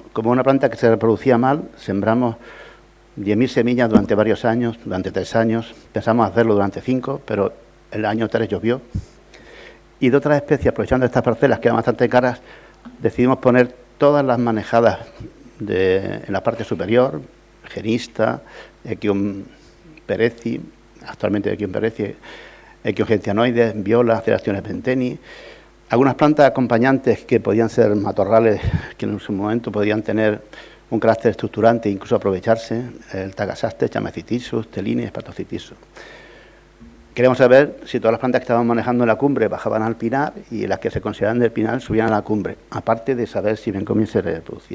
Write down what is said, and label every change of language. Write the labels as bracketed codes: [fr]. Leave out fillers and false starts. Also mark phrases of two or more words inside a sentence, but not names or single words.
[es] Como una planta que se reproducía mal, sembramos 10.000 semillas durante varios años, durante 3 años, pensamos hacerlo durante 5, pero el año 3 llovió. Y de otras especies, aprovechando estas parcelas que eran bastante caras, decidimos poner todas las manejadas en la parte superior, genista, Echium perezi, actualmente Echium perezi, Echium gentianoides, viola, Cerastione penteni, algunas plantas acompañantes que podían ser matorrales, que en su momento podían tener un carácter estructurante e incluso aprovecharse, el Tagasaste, Chamecitisus, Telini, Spatocitisus. Queríamos saber si todas las plantas que estábamos manejando en la cumbre bajaban al pinar y las que se consideraban del pinar subían a la cumbre, aparte de saber si Bencomia se reproducía.